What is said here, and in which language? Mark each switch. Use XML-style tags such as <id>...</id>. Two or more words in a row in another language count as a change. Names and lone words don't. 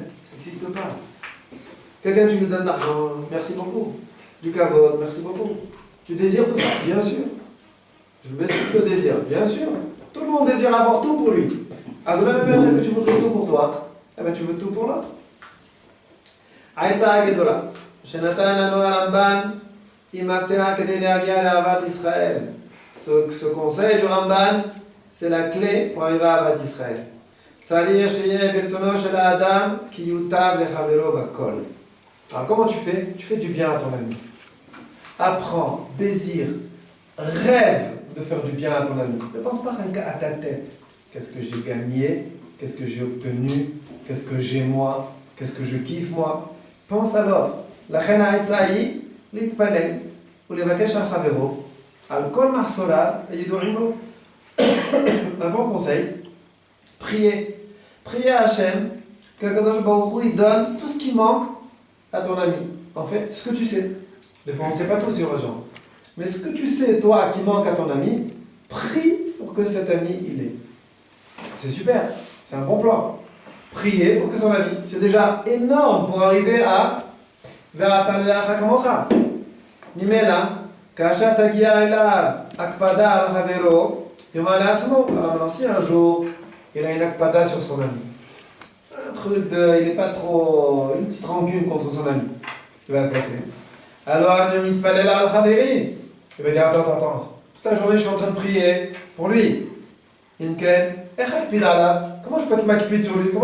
<fr>Ça n'existe pas. Quelqu'un, tu lui donnes de l'argent? Merci beaucoup. Du kavod? Merci beaucoup. Tu désires tout ça? Bien sûr. Je veux sûr que tu le désires, bien sûr. Tout le monde désire avoir tout pour lui. Alors, ça veut même dire que tu voudrais tout pour toi. Eh bien, tu veux tout pour l'autre.</fr> <he>העצה הגדולה שנתן לנו הרמב"ן היא מפתח כדי להגיע לאהבת ישראל.</he> <fr>Ce conseil du Ramban, c'est la clé pour arriver à</fr> <he>אהבת ישראל. צריך שיהיה ברצונו של האדם כי יוטב לחברו בכל.</he> <fr>Alors, comment tu fais? Tu fais du bien à ton ami. Apprends, désire, rêve de faire du bien à ton ami. Ne pense pas rien qu'à ta tête. Qu'est-ce que j'ai gagné? Qu'est-ce que j'ai obtenu? Qu'est-ce que j'ai moi? Qu'est-ce que je kiffe moi? Pense à l'autre.</fr> <he>לכן העצה היא להתפלל ולבקש על חברו על כל מחסוריו הידועים לו.</he> <fr>Un bon conseil, prier. Prier à Hachem qu'</fr> <he>הקדוש ברוך הוא</he> <fr>il donne tout ce qui manque à ton ami. En fait, ce que tu sais. Des fois, on ne sait pas tout sur les gens. Mais ce que tu sais, toi, qui manque à ton ami, prie pour que cet ami, il ait. C'est super, c'est un bon plan. Prier pour que son ami, c'est déjà énorme pour arriver à</fr> <he>ואהבת לרעך כמוך. ממילא, כאשר תגיע אליו הקפדה על חברו, יאמר לעצמו,</he> <fr>alors si un jour, il a une akpada sur son ami, un truc de, il n'est pas trop, une petite rancune contre son ami, ce qui va se passer. Alors,</fr> <he>אני מתפלל על חברי.</he> <fr>Il va dire, attends, toute la journée je suis en train de prier pour lui. Inken, comment je peux être makpid sur lui?</fr>